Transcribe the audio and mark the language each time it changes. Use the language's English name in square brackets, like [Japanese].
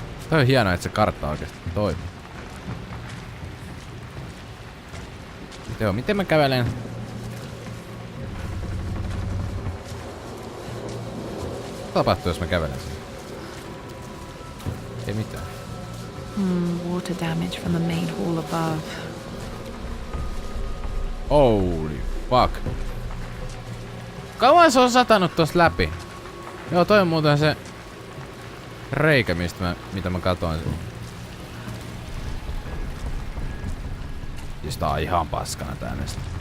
[Finnish] Toi on hienoa, että se kartta oikeesti toimii. Miten mä kävelen? Mitä tapahtuu, jos mä kävelen sen? Ei mitään. [English] Water damage from the main hall above. Holy fuck. [Finnish] Kauan se on satanut tosta läpi? Joo, toi on muuten se reikä, mitä mä katoin. Siis tää on ihan paskana tää neste.